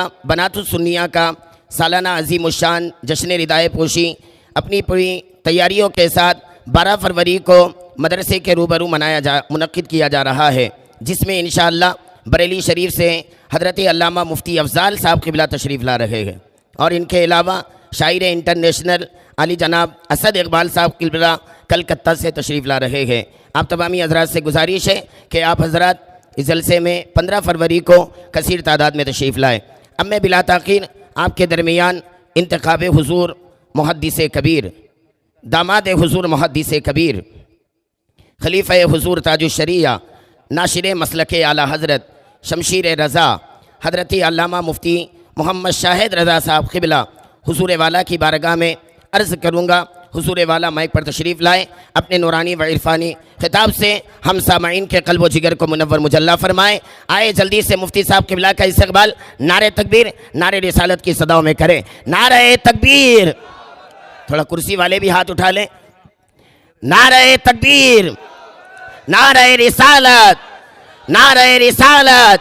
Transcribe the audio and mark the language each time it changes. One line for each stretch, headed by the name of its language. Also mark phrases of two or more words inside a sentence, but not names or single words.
Urdu: بنات السنیہ کا سالانہ عظیم الشان جشن ردائے پوشی اپنی پوری تیاریوں کے ساتھ 12 فروری کو مدرسے کے روبرو منعقد کیا جا رہا ہے، جس میں انشاءاللہ بریلی شریف سے حضرت علامہ مفتی افضال صاحب قبلہ تشریف لا رہے ہیں اور انکے علاوہ شاعر انٹرنیشنل علی جناب اسد اقبال صاحب قبلہ کلکتہ سے تشریف لا رہے ہیں. آپ تمامی حضرات سے گزارش ہے کہ آپ حضرات اس جلسے میں 15 فروری کو کثیر تعداد میں تشریف لائیں. اب میں بلا تاخیر آپ کے درمیان انتخاب حضور محدثِ کبیر، داماد حضور محدثِ کبیر، خلیفہ حضور تاج الشریعہ، ناشر مسلکِ اعلیٰ حضرت شمشیر رضا حضرت علامہ مفتی محمد شاہد رضا صاحب قبلہ حضور والا کی بارگاہ میں عرض کروں گا. حضور والا مائک پر تشریف لائے، اپنے نورانی و عرفانی خطاب سے ہم سامعین کے قلب و جگر کو منور مجلیٰ فرمائیں. آئے جلدی سے مفتی صاحب قبلہ کا استقبال نعرۂ تکبیر، نعرۂ رسالت کی صداؤں میں کریں. نعرۂ تکبیر، تھوڑا کرسی والے بھی ہاتھ اٹھا لیں. نعرۂ تکبیر، نعرۂ رسالت، نعرۂ رسالت.